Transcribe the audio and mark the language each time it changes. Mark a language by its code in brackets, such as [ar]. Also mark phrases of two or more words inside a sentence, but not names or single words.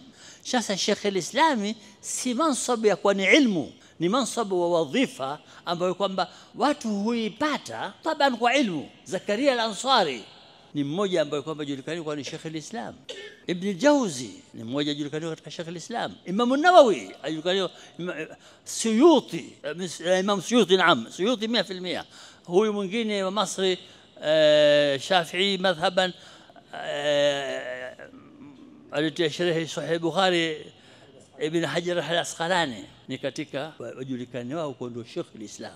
[sw] Sasa Sheikh al-Islami si mansabu ya kuwa ni ilmu, ni mansabu wa wadhifa ambayo kwamba watu huipata taban kwa ilmu. Zakaria al-Ansari ni mmoja ambaye kwamba julikani kwa ni Sheikh al-Islam. Ibn al-Jawzi ni mmoja julikani katika Sheikh al-Islam. Imam an-Nawawi ajulikani. Suyuti, Imam Suyuti, naam, Suyuti 100%. huyu mwingine wa Masri [ar] Shafi'i madhhaban [sw] alitia sharhi Sahih Bukhari Ibn Hajar al-Asqalani ni katika wajulikani wao kwa ndio Sheikh al-Islam.